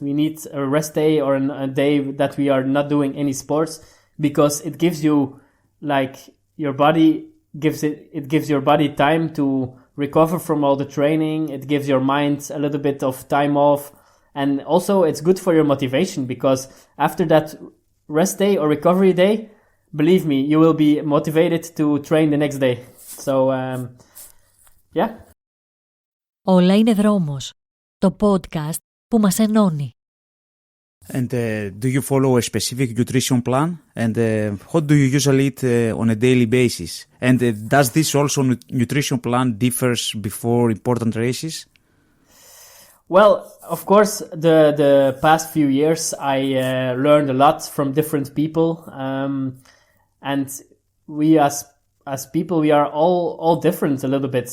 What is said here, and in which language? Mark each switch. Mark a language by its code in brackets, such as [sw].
[en] We need a rest day, or a day that we are not doing any sports, because it gives you, like, your body gives your body time to recover from all the training. It gives your mind a little bit of time off. And also it's good for your motivation, because after that rest day or recovery day, believe me, you will be motivated to train the next day. So, [el] Όλα είναι δρόμος. το podcast που μας ενώνει. [en] And do you follow a specific nutrition plan? And what do you usually eat on a daily basis? And does this also nutrition plan differs before important races? Well, of course, the past few years I learned a lot from different people, and we as people we are all different a little bit.